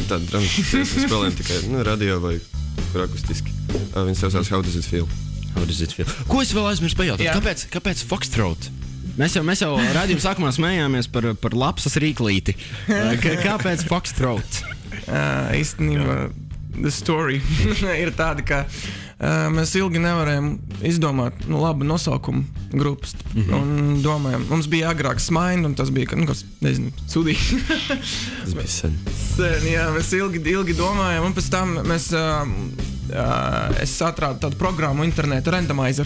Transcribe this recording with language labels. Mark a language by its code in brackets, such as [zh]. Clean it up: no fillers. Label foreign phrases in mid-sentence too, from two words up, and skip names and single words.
[lv] Tāda dramatiska dziesma spēlējam tikai radio vai kur akustiski. Viņas saucās How Does It Feel? Ko es vēl aizmirsu pajautāt? Kāpēc Foxtrot? Mēs jau rādījuma sākumā smējāmies par lapsas rīklīti. Kāpēc Foxtrot? Īstenībā [en] the story [lv] ir tāda, ka mēs ilgi nevarējām izdomāt labu nosaukumu grupas. Un domājam, mums bija agrāk Smain, un tas bija, sudīgi. Tas bija sen. Jā, mēs ilgi domājam, un pēc tam es atrādu tādu programmu internetu, Randomizer.